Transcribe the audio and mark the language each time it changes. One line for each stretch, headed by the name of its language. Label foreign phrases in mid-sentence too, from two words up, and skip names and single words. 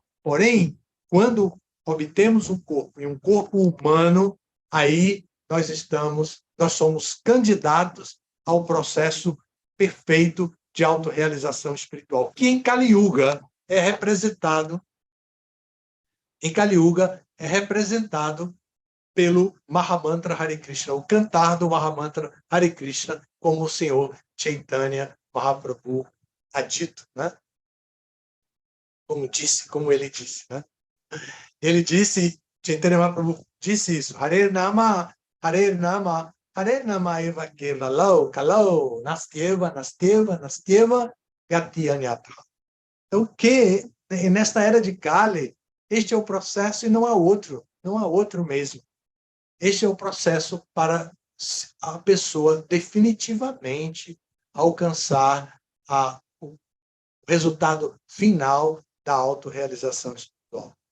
Portuguese: Porém, quando obtemos um corpo, e um corpo humano, aí nós somos candidatos ao processo perfeito de autorrealização espiritual, que em Kali Yuga é representado pelo Mahamantra Hare Krishna, o cantar do Mahamantra Hare Krishna, como o Senhor Chaitanya Mahaprabhu ha dito, né? Como ele disse, né? Ele disse, Chaitanya Mahaprabhu disse isso,
Sanskrit: Hare Nama, Hare Nama, Hare Nama eva kevalau, kalau, nastyeva, nastyeva, nastyeva, gati anyata.
Portuguese: Então, que nesta era de Kali, este é o processo e não há outro mesmo. Este é o processo para a pessoa definitivamente alcançar o resultado final da autorrealização espiritual.